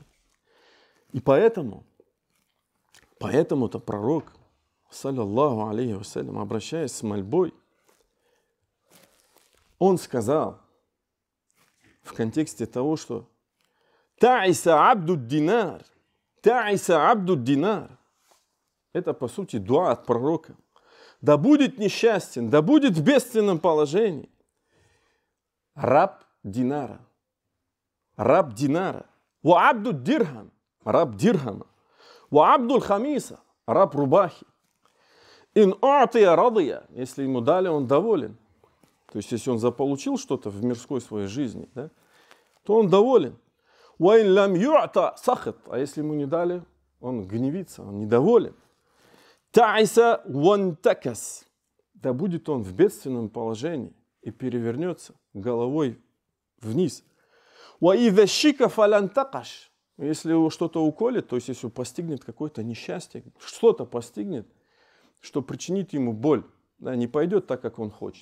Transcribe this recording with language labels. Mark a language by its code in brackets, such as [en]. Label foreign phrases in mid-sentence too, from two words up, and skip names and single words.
[ru] И поэтому-то пророк, [ar] صلى الله عليه وسلم, [ru] обращаясь с мольбой, он сказал в контексте того, что [ar] «تعس عبد الدينار», «تعس عبد الدينار». [ru] Это, по сути, дуа от пророка. Да будет несчастен, да будет в бедственном положении раб динара. раб динара. [ar] وعبد الدرهم, [ru] раб дирхама. [ar] وعبد الخميصة, [ru] раб рубахи. [ar] إن أعطي رضي, [ru] если ему дали, он доволен. То есть, если он заполучил что-то в мирской своей жизни, да, то он доволен. [ar] وإن لم يعط سخط, [ru] а если ему не дали, он гневится, он недоволен. [ar] تعس وانتكس, [ru] да будет он в бедственном положении и перевернется головой вниз. [ar] وإذا شيك فلا انتقش, [ru] если его что-то уколет, то есть если постигнет какое-то несчастье, что-то постигнет, что причинит ему боль, да, не пойдет так, как он хочет.